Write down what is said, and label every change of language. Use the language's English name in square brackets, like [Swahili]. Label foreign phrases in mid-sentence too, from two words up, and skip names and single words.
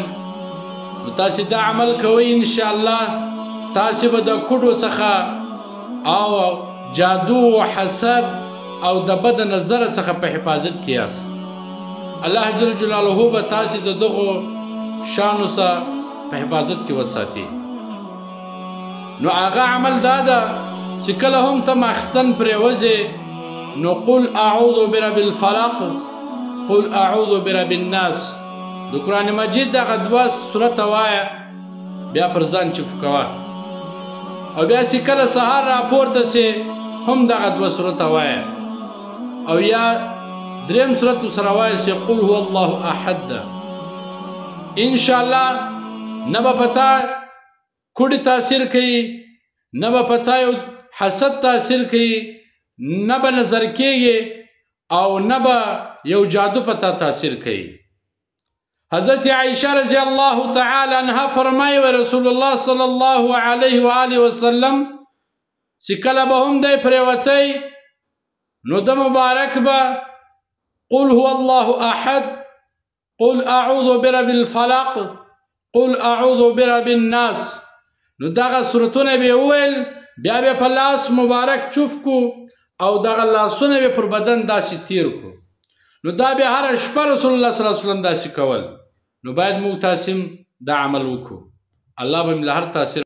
[Pashto] تاسو دا عمل کوئ [Arabic] ان شاء الله [Pashto] تاسو به د کوډو څخه او جادو او حسد او د بد نظر څخه په حفاظت کې یاست. الله [Arabic] جل جلاله [Pashto] به تاسو د دغه شانو سره په حفاظت کې وساتي. نو هغه عمل دا ده چې کله هم ته ماخستن پرېوځې نو [Arabic] قل اعوذ برب الفلق قل اعوذ برب الناس [Pashto] د قرآن مجید دغه دوه سورته وایه بیا پر ځان چف کوه او بیا چې کله سهار راپورته سې هم دغه دوه سورته وایه او یا دریم سورت سره وایه چې [Arabic] قل هو الله احد [Pashto] ده. انشاءالله نه به پتا کوډي تاثیر کوي نه به پتا یو حسد تاثیر کوي نه به نظر کېږي او نه به یو جادو پتا تاثیر کوي. حضرت عائشہ [Arabic] رضی اللہ تعالی عنہ [Pashto] فرمائی و رسول اللہ [Arabic] صلی اللہ علیہ وآلہ وسلم [Pashto] سکل بهم دی پریوتی نو د مبارک با [Arabic] قل هو الله احد قل اعوذ برب الفلق قل اعوذ برب الناس [Pashto] نو دغه سورتونه به ویل بیا به په لاس مبارک چوف کو او دغه لاسونه به پر بدن داسې تیر کو. نو دا به هر شپه رسول الله [Arabic] صلی الله علیه وسلم [Pashto] داسې کول. نو باید موږ تاسو دا عمل وکړو. الله به مل هر تاثیر